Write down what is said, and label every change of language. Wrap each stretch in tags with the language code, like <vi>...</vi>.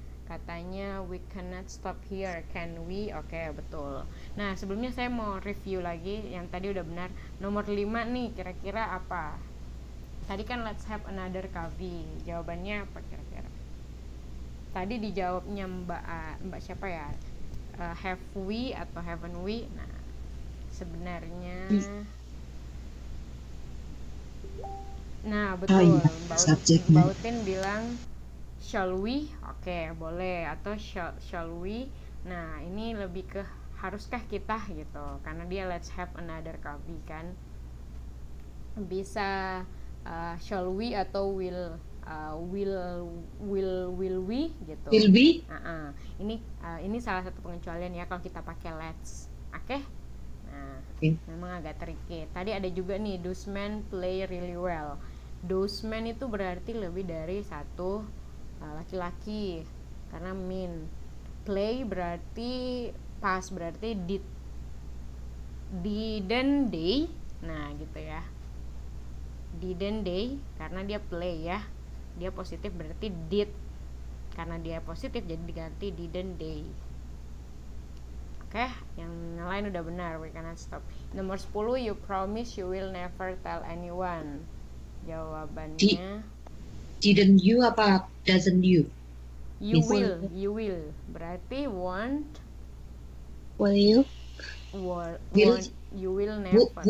<id>Katanya</id> <en>we cannot stop here, can we?</en> <id>Oke, betul. Nah, sebelumnya saya mau review lagi yang tadi udah benar. Nomor 5 nih, kira-kira apa? Tadi kan</id> <en>let's have another coffee.</en> <id>Jawabannya apa kira-kira? Tadi dijawabnya Mbak siapa ya?</id> <en>Have we</en> <id>atau</id> <en>haven't we?</en> <id>Nah, sebenarnya betul. iya, subjeknya. Mbak Utin bilang</id> <en>shall we?</en> <id>Oke, boleh.</id> <en>Atau shall we?</en> <id>Nah, ini lebih ke haruskah kita gitu. Karena dia let's have another coffee kan. Bisa</id> <en>shall we</en> <id>atau</id> <en>will we</en> <id>gitu.</id> <en>Will be.</en> <id>Ini salah satu pengecualian ya kalau kita pakai let's. Oke? Nah, memang agak tricky. Tadi ada juga nih</id> <en>those men play really well.</en> <id>Those men itu berarti lebih dari satu laki-laki karena men. Play berarti pas, berarti</id> <en>didn't they.</en> <id>Nah, gitu ya.</id> <en>Didn't they</en> <id>karena dia play ya. Dia positif berarti did. Karena dia positif jadi diganti didn't they. Oke, yang lain udah benar.</id> <en>We cannot stop.</en> <id>Nomor 10,</id> <en>you promise you will never tell anyone.</en> <id>Jawabannya</id> <en>Didn't you apa doesn't you? you will.</en> <id>Berarti</id> <en>won't, Will you? won't, you will never.</en>